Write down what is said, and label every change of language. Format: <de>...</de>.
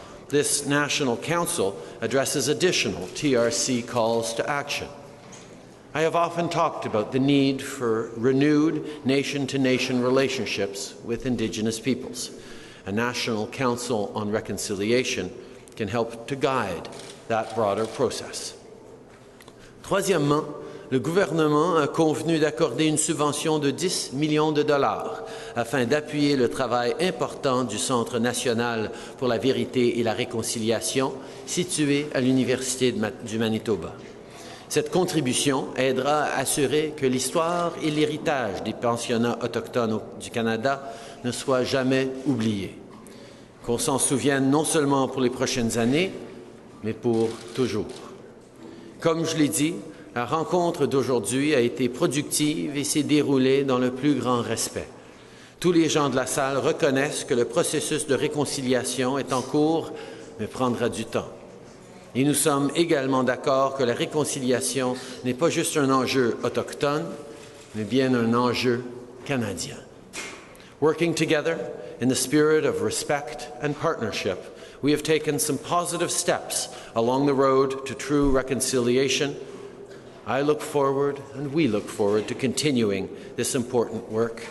<en>This National Council addresses additional TRC calls to action. I have often talked about the need for renewed nation-to-nation relationships with Indigenous peoples. A National Council on Reconciliation can help to guide that broader process.</en> <fr>Troisièmement, le gouvernement a convenu d'accorder une subvention de 10 millions de dollars afin d'appuyer le travail important du Centre national pour la vérité et la réconciliation situé à l'Université du Manitoba. Cette contribution aidera à assurer que l'histoire et l'héritage des pensionnats autochtones du Canada ne soient jamais oubliés. Qu'on s'en souvienne non seulement pour les prochaines années, mais pour toujours. Comme je l'ai dit, la rencontre d'aujourd'hui a été productive et s'est déroulée dans le plus grand respect. Tous les gens de la salle reconnaissent que le processus de réconciliation est en cours, mais prendra du temps. Et nous sommes également d'accord que la réconciliation n'est pas juste un enjeu autochtone, mais bien un enjeu canadien.</fr> <en>Working together in the spirit of respect and partnership, we have taken some positive steps along the road to true reconciliation. I look forward, and we look forward to continuing this important work.</en>